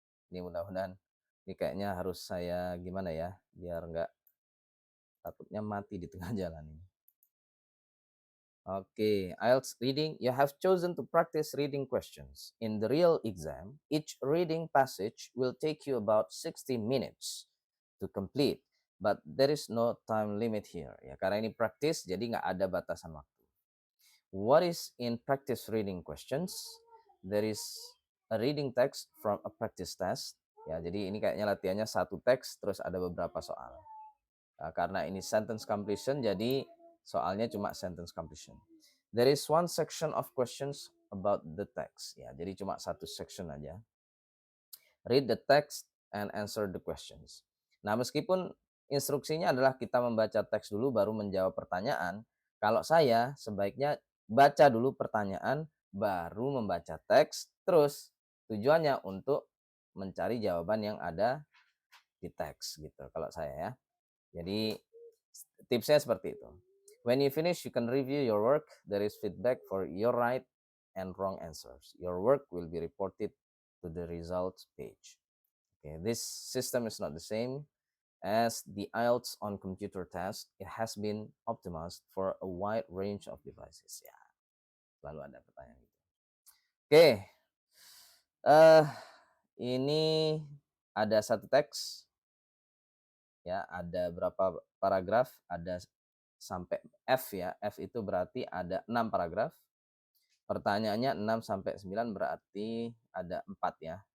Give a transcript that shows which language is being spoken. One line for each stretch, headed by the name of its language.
Indonesian: Ini mudah-mudahan ini kayaknya harus saya gimana ya, biar nggak takutnya mati di tengah jalan ini.
English: Okay, IELTS reading. You have chosen to practice reading questions. In the real exam, each reading passage will take you about 60 minutes to complete, but there is no time limit here.
Indonesian: Ya, karena ini praktis, jadi nggak ada batasan waktu.
English: What is in practice reading questions? There is a reading text from a practice test.
Indonesian: Ya, jadi ini kayaknya latihannya satu teks, terus ada beberapa soal. Nah, karena ini sentence completion, jadi soalnya cuma sentence completion.
English: There is one section of questions about the text.
Indonesian: Ya, jadi cuma satu section aja.
English: Read the text and answer the questions.
Indonesian: Nah, meskipun instruksinya adalah kita membaca teks dulu baru menjawab pertanyaan, kalau saya sebaiknya baca dulu pertanyaan baru membaca teks, terus tujuannya untuk mencari jawaban yang ada di teks gitu kalau saya ya. Jadi tipsnya seperti itu.
English: When you finish, you can review your work. There is feedback for your right and wrong answers. Your work will be reported to the results page. Okay, this system is not the same as the IELTS on computer test. It has been optimized for a wide range of devices.
Indonesian: Ya, selalu ada pertanyaan gitu. Oke, ini ada satu teks, ya, ada berapa paragraf, ada sampai F ya. F itu berarti ada 6 paragraf. Pertanyaannya 6 sampai 9 berarti ada 4 ya.